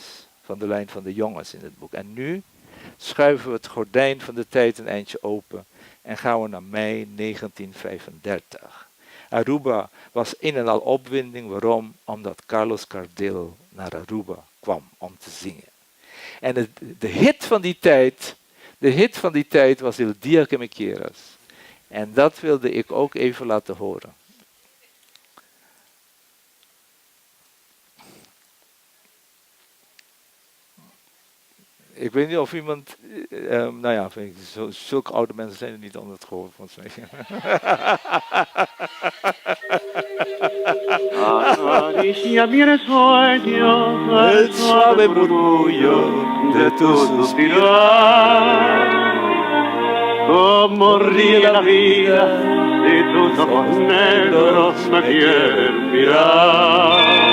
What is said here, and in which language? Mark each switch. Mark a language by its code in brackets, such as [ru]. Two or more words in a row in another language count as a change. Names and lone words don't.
[nl] Van de lijn van de jongens in het boek. En nu schuiven we het gordijn van de tijd een eindje open en gaan we naar mei 1935. Aruba was in en al opwinding. Waarom? Omdat Carlos Gardel naar Aruba kwam om te zingen. En de hit van die tijd was El Dia que me quieras. En dat wilde ik ook even laten horen. Ik weet niet of iemand, zulke oude mensen zijn er niet onder het gehoor van mij. [es] Acaricia mi sueño, El suave murmullo de tu suspirar. Como ríe la vida si tus ojos negros me quieren mirar.